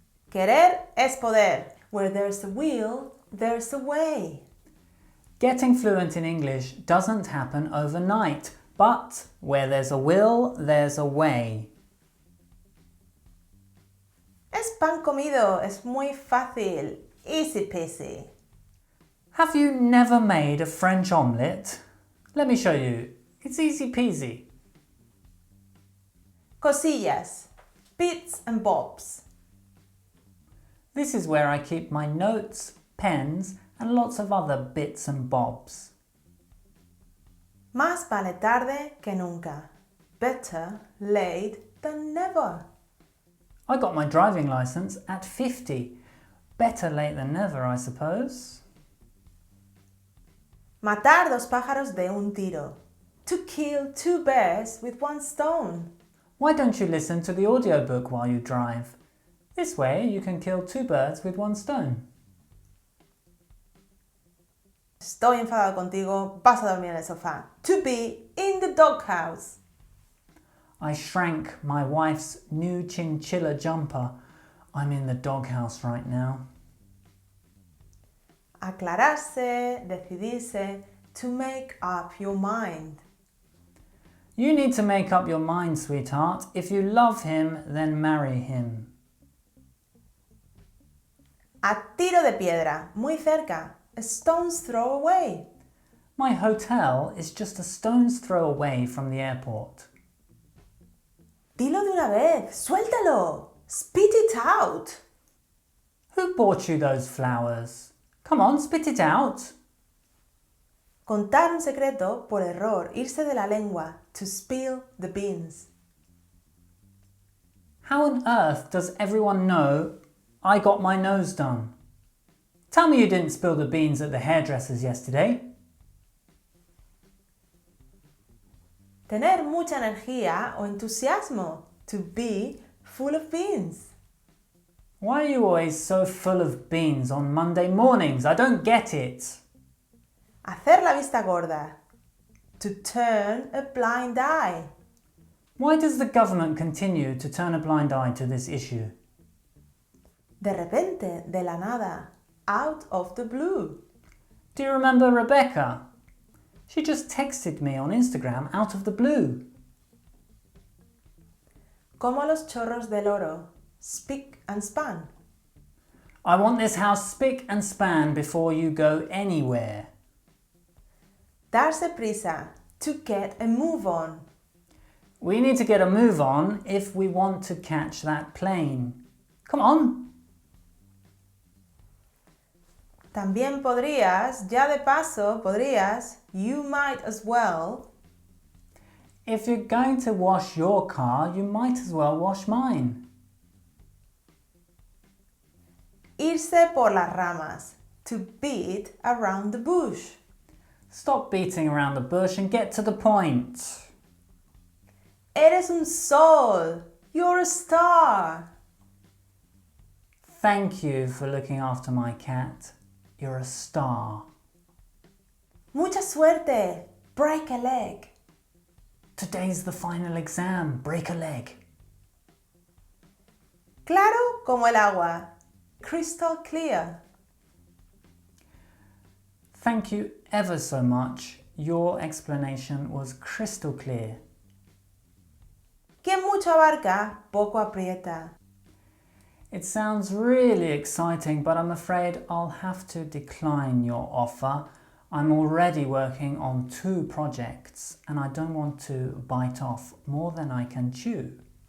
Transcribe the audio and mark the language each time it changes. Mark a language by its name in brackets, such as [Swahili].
[Spanish] Querer es poder. [English] Where there's a will, there's a way. Getting fluent in English doesn't happen overnight, but where there's a will, there's a way. [Spanish] Es pan comido, es muy fácil. [English] Easy peasy. Have you never made a French omelette? Let me show you. It's easy peasy. [Spanish] Cosillas. [English] Bits and bobs. This is where I keep my notes, pens, and lots of other bits and bobs. [Spanish] Más vale tarde que nunca. [English] Better late than never. I got my driving license at 50. Better late than never, I suppose. [Spanish] Matar dos pájaros de un tiro. [English] To kill two birds with one stone. Why don't you listen to the audiobook while you drive? This way you can kill two birds with one stone. [Spanish] Estoy enfadado contigo, vas a dormir en el sofá. [English] To be in the doghouse. I shrank my wife's new chinchilla jumper. I'm in the doghouse right now. [Spanish] Aclararse, decidirse, [English] to make up your mind. You need to make up your mind, sweetheart. If you love him, then marry him. [Spanish] A tiro de piedra, muy cerca. [English] A stone's throw away. My hotel is just a stone's throw away from the airport. [Spanish] Dilo de una vez, suéltalo. [English] Spit it out. Who bought you those flowers? Come on, spit it out. [Spanish] Contar un secreto por error, irse de la lengua. [English] To spill the beans. How on earth does everyone know I got my nose done? Tell me you didn't spill the beans at the hairdresser's yesterday. [Spanish] Tener mucha energía o entusiasmo. [English] To be full of beans. Why are you always so full of beans on Monday mornings? I don't get it. [Spanish] Hacer la vista gorda. [English] To turn a blind eye. Why does the government continue to turn a blind eye to this issue? [Spanish] De repente, de la nada. [English] Out of the blue. Do you remember Rebecca? She just texted me on Instagram out of the blue. [Spanish] Como los chorros del oro. [English] Spick and span. I want this house spick and span before you go anywhere. [Spanish] Darse prisa. [English] To get a move on. We need to get a move on if we want to catch that plane. Come on. [Spanish] También podrías, ya de paso, podrías, [English] you might as well. If you're going to wash your car, you might as well wash mine. [Spanish] Irse por las ramas. [English] To beat around the bush. Stop beating around the bush and get to the point. Eres un sol. You're a star. Thank you for looking after my cat. You're a star. [Spanish] Mucha suerte. [English] Break a leg. Today's the final exam. Break a leg. Claro como el agua. Crystal clear. Thank you ever so much. Your explanation was crystal clear. [Spanish] Quien mucho abarca, poco aprieta. [English] It sounds really exciting, but I'm afraid I'll have to decline your offer. I'm already working on 2 projects and I don't want to bite off more than I can chew.